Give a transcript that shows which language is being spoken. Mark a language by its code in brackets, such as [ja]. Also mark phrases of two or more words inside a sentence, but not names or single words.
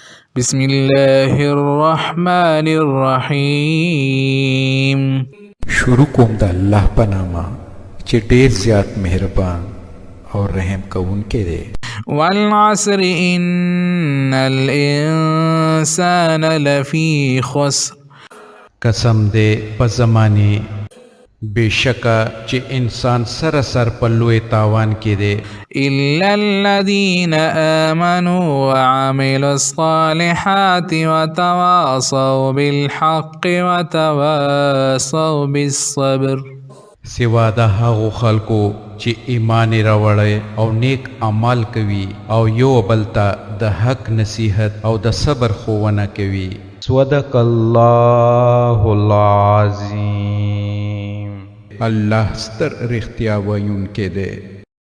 [ar] بسم الله الرحمن الرحیم. [ps] شروع کوم د الله په نامه چې ډیر زیات مهربان او رحم کوونکی دی. [ar] والعصر ان الانسان لفی خسر. [ps] قسم دے په زمانه بشکا چې انسان سراسر په لوی تاوان کې دی [ar] الا الذين آمنوا وعملوا الصالحات وتواصوا بالحق وتواصوا بالصبر. [ps] سوا د هغو خلکو چې ایمان راوړی او نیک اعمال کوي او یو بل ته د حق نصیحت او د صبر ښوونه کوي. [ar] صدق الله العظیم. [ps] الله ستر رښتیا ویونکی دی.